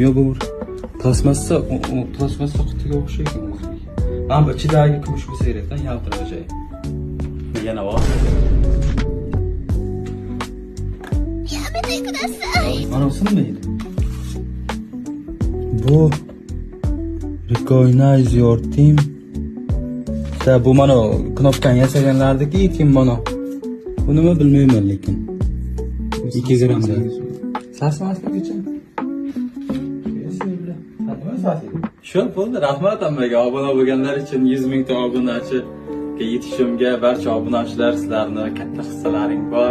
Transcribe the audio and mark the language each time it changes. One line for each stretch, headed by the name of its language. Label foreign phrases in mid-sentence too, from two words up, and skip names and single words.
Uzbek: Yo bu plasmassa qutiga o'xshaydi o'zi. Mana bu ichidagi kumush bo'lsa kerak-da, yaltiraydi. Yana bor. Mana sinmaydi. Bu
English: recognize your team.
Uzbek: Bu mana knopkani yasaganlardagi team mana. Bu nima bilmayman lekin. 2 grammda. Sasmaslik uchun. Shu bo'ldi. Rahmat hammaga obuna bo'lganlar uchun 100 ming ta obunachiga yetishimga barcha obunachilar sizlarni katta hissalaring bor.